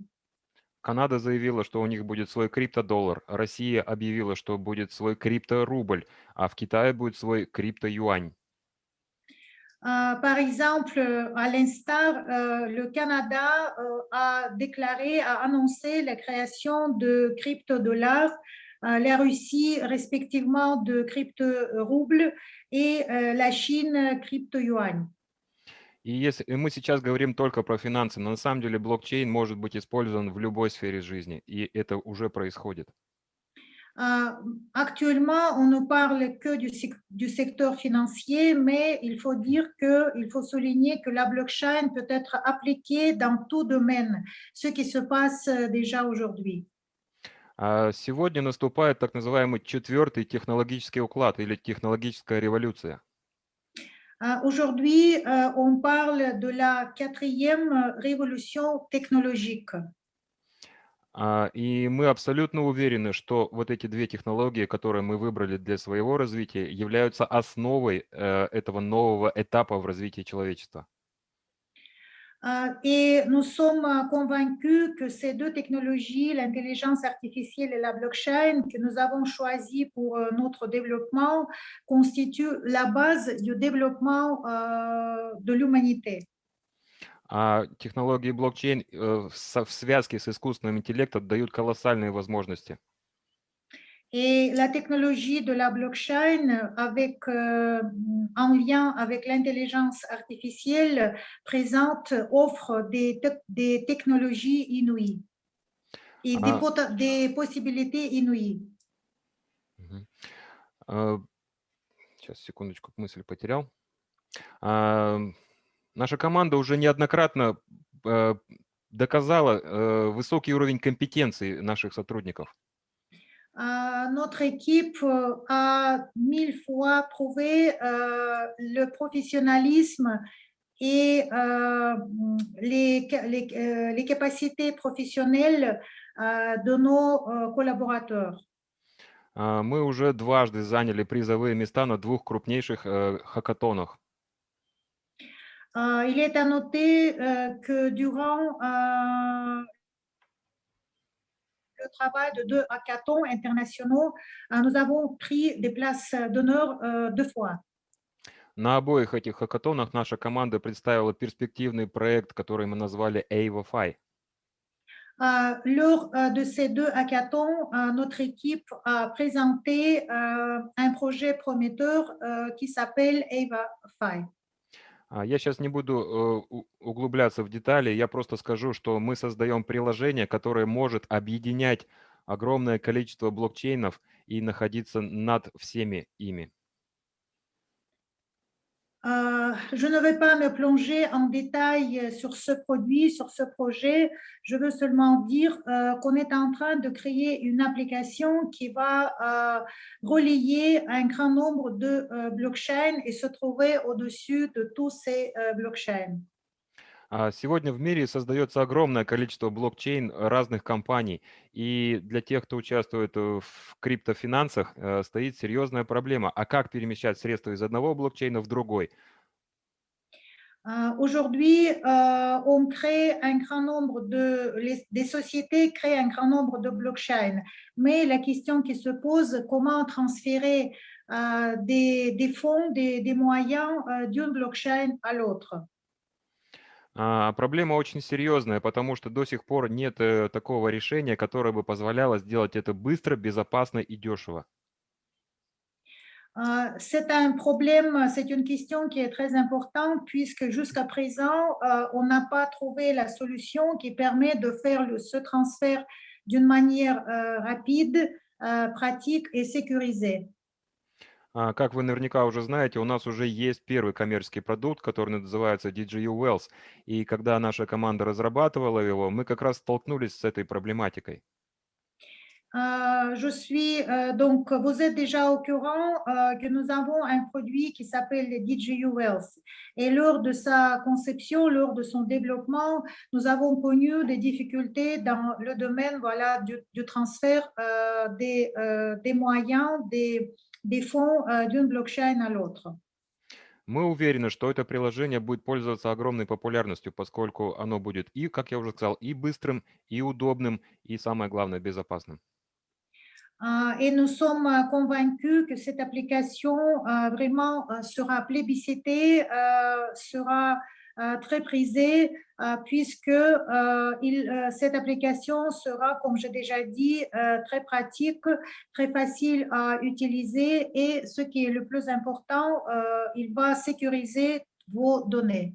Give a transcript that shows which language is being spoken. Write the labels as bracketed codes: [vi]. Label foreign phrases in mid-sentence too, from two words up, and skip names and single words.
[ru] Канада заявила, что у них будет свой криптодоллар, Россия объявила, что будет свой крипторубль, а в Китае будет свой криптоюань. [fr] Par exemple, à l'instar, le Canada a annoncé la création de crypto-dollars, la Russie respectivement de crypto-roubles et la Chine crypto-yuan. [ru] И мы сейчас говорим только про финансы, но на самом деле блокчейн может быть использован в любой сфере жизни, и это уже происходит. [fr] Actuellement, on ne parle que du secteur financier, mais il faut souligner que la blockchain peut être appliquée dans tout domaine, ce qui se passe déjà aujourd'hui. [ru] Сегодня наступает так называемый четвертый технологический уклад или технологическая революция. [fr] Aujourd'hui, on parle de la quatrième révolution technologique. [ru] И мы абсолютно уверены, что вот эти две технологии, которые мы выбрали для своего развития, являются основой этого нового этапа в развитии человечества. [fr] Et nous sommes convaincus que ces deux technologies, l'intelligence artificielle et la blockchain, que nous avons choisies pour notre développement, constituent la base du développement de l'humanité. [ru] А технологии блокчейн в связке с искусственным интеллектом дают колоссальные возможности. [fr] Et la technologie de la blockchain, en lien avec l'intelligence artificielle, offre des technologies inouïes et А, des possibilités inouïes. мгм. [ru] А, Сейчас, секундочку, мысль потерял. А, Наша команда уже неоднократно э, доказала высокий уровень компетенции наших сотрудников. [fr] Notre équipe a 1000 fois prouvé le professionnalisme et les capacités professionnelles de nos collaborateurs. [ru] Мы уже дважды заняли призовые места на двух крупнейших хакатонах. [fr] Il est à noter que durant le travail de 2 hackathons internationaux, nous avons pris des places d'honneur 2 fois. [ru] На обоих этих хакатонах наша команда представила перспективный проект, который мы назвали AvaFi. [fr] Lors de ces 2 hackathons, notre équipe a présenté un projet prometteur qui s'appelle AvaFi. [ru] Я сейчас не буду углубляться в детали, я просто скажу, что мы создаем приложение, которое может объединять огромное количество блокчейнов и находиться над всеми ими. [fr] Je ne vais pas me plonger en détail sur ce produit, sur ce projet. Je veux seulement dire qu'on est en train de créer une application qui va relayer un grand nombre de blockchains et se trouver au-dessus de tous ces blockchains. [ru] Сегодня в мире создается огромное количество блокчейн разных компаний, и для тех, кто участвует в криптофинансах, стоит серьезная проблема. А как перемещать средства из одного блокчейна в другой? [fr] Aujourd'hui, on crée un grand nombre des sociétés créent un grand nombre de blockchains, mais la question qui se pose, comment transférer des fonds, des moyens d'une blockchain à l'autre? [ru] Проблема очень серьезная, потому что до сих пор нет такого решения, которое бы позволяло сделать это быстро, безопасно и дешево. [fr] C'est un problème, c'est une question qui est très importante puisque jusqu'à présent, on n'a pas trouvé la solution qui permet de faire ce transfert d'une manière rapide, pratique et sécurisée. [ru] Как вы наверняка уже знаете, у нас уже есть первый коммерческий продукт, который называется DJU Wells. И когда наша команда разрабатывала его, мы как раз столкнулись с этой проблематикой. [fr] Donc, vous êtes déjà au courant que nous avons un produit qui s'appelle le DJU Wells. Et lors de sa conception, lors de son développement, nous avons connu des difficultés dans le domaine voilà, du transfert des moyens, des fonds d'une blockchain à l'autre. [ru] Мы уверены, что это приложение будет пользоваться огромной популярностью, поскольку оно будет и, как я уже сказал, и быстрым, и удобным, и самое главное, безопасным. [fr] Et nous sommes convaincus que cette application vraiment sera plébiscitée, sera très prisée, puisque cette application sera, comme j'ai déjà dit, très pratique, très facile à utiliser et ce qui est le plus important, il va sécuriser vos données.